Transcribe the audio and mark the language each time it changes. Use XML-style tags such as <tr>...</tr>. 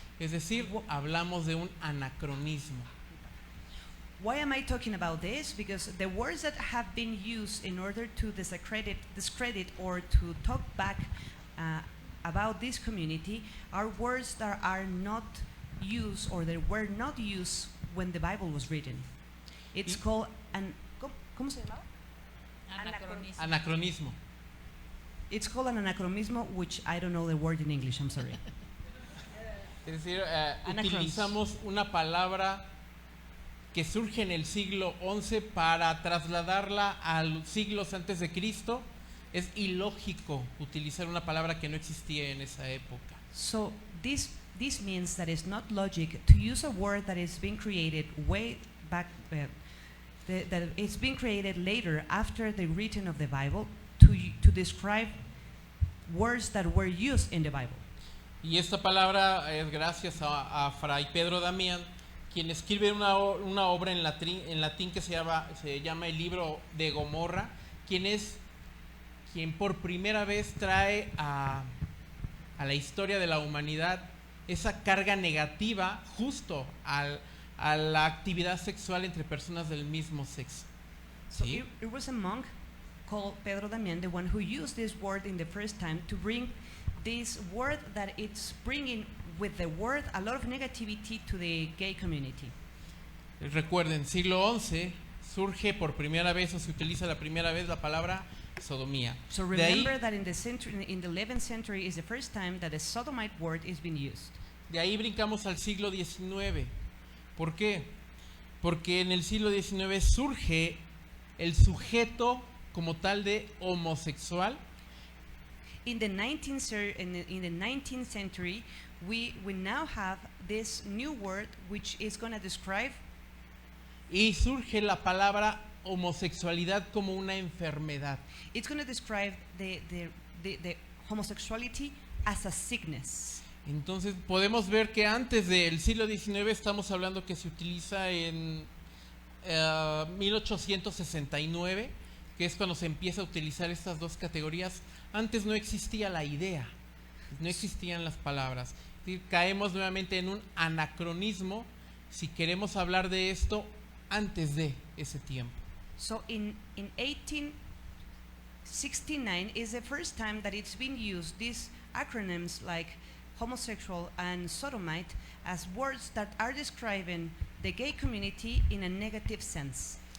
<es>Es decir, hablamos de un anacronismo.</es> <en>Why am I talking about this? Because the words that have been used in order to discredit or to talk back about this community are words that are not used or that were not used when the Bible was written. It's called an</en> <es>¿cómo se llama? Anacronismo.</es> <en>It's called an anachronismo, which I don't know the word in English. I'm sorry.</en> <es>Es decir, Anacronis. utilizamos una palabra que surge en el siglo XI para trasladarla a los siglos antes de Cristo. Es ilógico utilizar una palabra que no existía en esa época.</es> <en>So this means that it's not logic to use a word that is being created way back, that it's being created later after the written of the Bible to describe words that were used in the Bible.</en> <es>Y esta palabra es gracias a Fray Pedro Damián, quien escribe una obra en latín que se llama el libro de Gomorra, quien por primera vez trae a la historia de la humanidad esa carga negativa justo a la actividad sexual entre personas del mismo sexo.</es> <en>So</en> <es>¿Sí?</es> <en>it was a monk called Pedro Damián, the one who used this word in the first time to bring this word that it's bringing with the word a lot of negativity to the gay community.</en> <es>Recuerden, siglo XI surge por primera vez o se utiliza la primera vez la palabra sodomía.</es> <en>So</en> <es>De ahí,</es> <en>remember that in the 11th century is the first time that a sodomite word is being used.</en> <es>de ahí brincamos al siglo XIX. ¿Por qué? Porque en el siglo XIX surge el sujeto como tal de homosexual.</es> <en>In the 19th century, we now have this new word which is going to describe,</en> <es>Y surge la palabra homosexualidad como una enfermedad.</es> <en>it's going to describe the homosexuality as a sickness.</en> <es>Entonces podemos ver que antes del siglo XIX estamos hablando que se utiliza en 1869, que es cuando se empieza a utilizar estas dos categorías. Antes no existía la idea, no existían las palabras. Sí, caemos nuevamente en un anacronismo si queremos hablar de esto antes de ese tiempo.</es> <en>So in 1869 is the first time that it's been used, these acronyms like homosexual and sodomite, as words that are describing the gay community in a negative sense.</en>